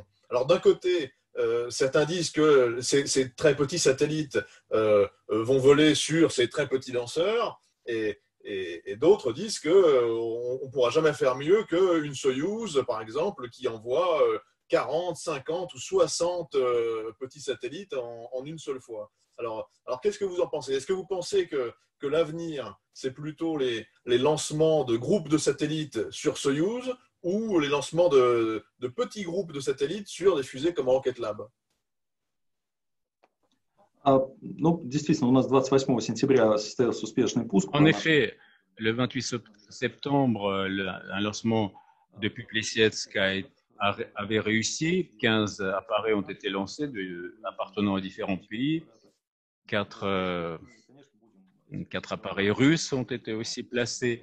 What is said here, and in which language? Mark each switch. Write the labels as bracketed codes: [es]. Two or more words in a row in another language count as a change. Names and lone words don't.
[fr] Alors d'un côté, certains disent que ces très petits satellites vont voler sur ces très petits lanceurs et d'autres disent qu'on ne pourra jamais faire mieux qu'une Soyouz, par exemple, qui envoie 40, 50 ou 60 petits satellites en une seule fois. Alors qu'est-ce que vous en pensez? Est-ce que vous pensez que l'avenir, c'est plutôt les lancements de groupes de satellites sur Soyouz ou les lancements de petits groupes de satellites sur des fusées comme Rocket Lab? [ru] Ну, действительно, у нас 28 сентября состоялся успешный пуск. [fr] En effet, le 28 septembre, un lancement depuis Plesetsk avait réussi. 15 appareils ont été lancés appartenant à différents pays. 4 appareils russes ont été aussi placés.